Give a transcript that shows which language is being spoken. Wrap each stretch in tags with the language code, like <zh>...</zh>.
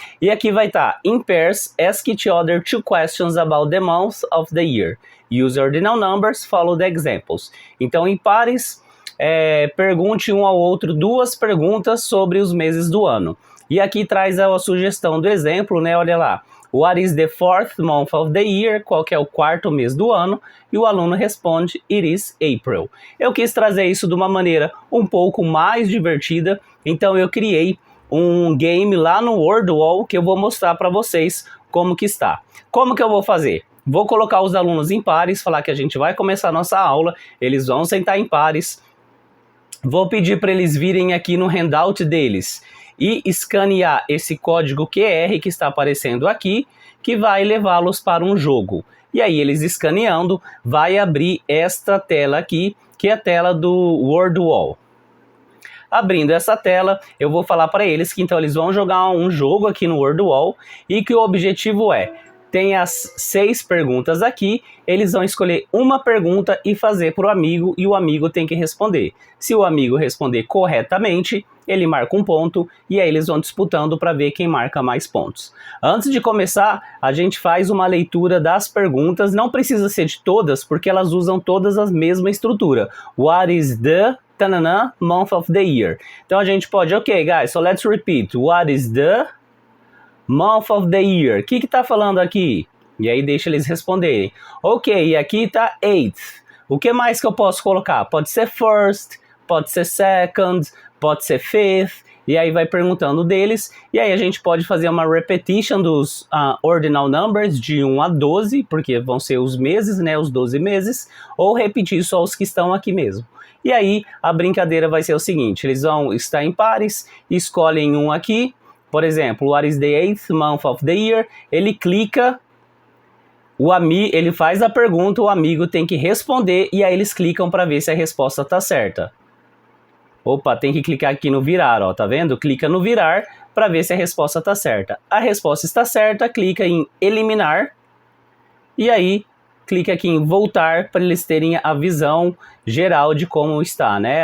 <pt>E aqui vai estar,</pt> <en>in pairs, ask each other two questions about the month of the year. Use ordinal numbers, follow the examples.</en> <pt>Então, em pares, pergunte um ao outro duas perguntas sobre os meses do ano. E aqui traz a sugestão do exemplo, né? Olha lá.</pt> <en>What is the fourth month of the year?</en> <pt>Qual que é o quarto mês do ano? E o aluno responde,</pt> <en>it is April.</en> <pt>Eu quis trazer isso de uma maneira um pouco mais divertida, então eu criei um game lá no Wordwall que eu vou mostrar para vocês como que está. Como que eu vou fazer? Vou colocar os alunos em pares, falar que a gente vai começar a nossa aula, eles vão sentar em pares. Vou pedir para eles virem aqui no handout deles e escanear esse código QR que está aparecendo aqui, que vai levá-los para um jogo. E aí eles escaneando, vai abrir esta tela aqui, que é a tela do Wordwall. Abrindo essa tela, eu vou falar para eles que então eles vão jogar um jogo aqui no Wordwall e que o objetivo tem as 6 perguntas aqui, eles vão escolher uma pergunta e fazer para o amigo, e o amigo tem que responder. Se o amigo responder corretamente, ele marca um ponto, e aí eles vão disputando para ver quem marca mais pontos. Antes de começar, a gente faz uma leitura das perguntas, não precisa ser de todas, porque elas usam todas a mesma estrutura.</pt> <en>What is the month of the year?</en> <pt>Então a gente pode,</pt> <en>ok guys, so let's repeat. What is the month of the year?</en> <pt>O que tá falando aqui? E aí deixa eles responderem. Ok, e aqui tá 8th. O que mais que eu posso colocar? Pode ser first, pode ser second, pode ser fifth. E aí vai perguntando deles. E aí a gente pode fazer uma repetition dos ordinal numbers de 1 a 12, porque vão ser os meses, né? Os 12 meses. Ou repetir só os que estão aqui mesmo. E aí a brincadeira vai ser o seguinte. Eles vão estar em pares, escolhem um aqui. Por exemplo,</pt> <en>what is the 8th month of the year?</en> <pt>Ele clica, ele faz a pergunta, o amigo tem que responder e aí eles clicam para ver se a resposta está certa. Opa, tem que clicar aqui no virar, ó, tá vendo? Clica no virar para ver se a resposta está certa. A resposta está certa, clica em eliminar e aí clica aqui em voltar para eles terem a visão geral de como está, né?</pt>